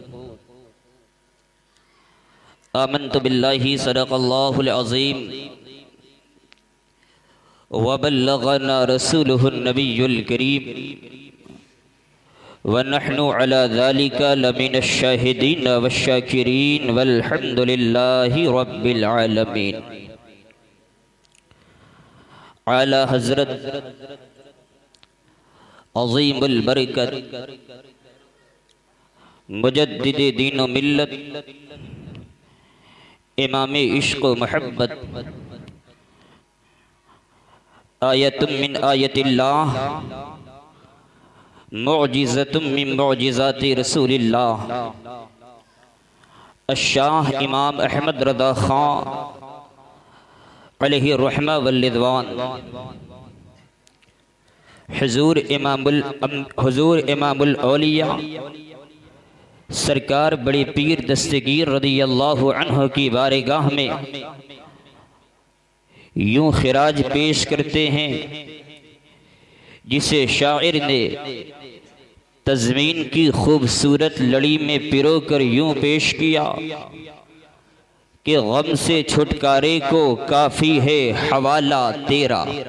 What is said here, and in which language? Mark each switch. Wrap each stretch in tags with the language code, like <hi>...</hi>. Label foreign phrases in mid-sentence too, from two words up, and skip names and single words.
<ar>آمنت بالله صدق الله العظيم وبلغنا رسوله النبي الكريم ونحن على ذلك لمن الشاهدين والشاكرين والحمد لله رب العالمين.</ar> <ur>اعلیٰ حضرت عظیم البرکت مجدد دین و ملت امام عشق و محبت</ur> <ar>آية من آيات الله معجزة من معجزات رسول الله अश-शाह इमाम अहमद रज़ा खां عليه رحمة ورضوان</ar> <ur>حضور امام الاولیاء سرکار بڑے پیر دستگیر</ur> <ar>رضي الله عنه</ar> <ur>کی بارگاہ میں یوں خراج پیش کرتے ہیں جسے شاعر نے تضمین کی خوبصورت لڑی میں پرو کر یوں پیش کیا کہ غم سے چھٹکارے کو کافی ہے حوالہ تیرا.</ur>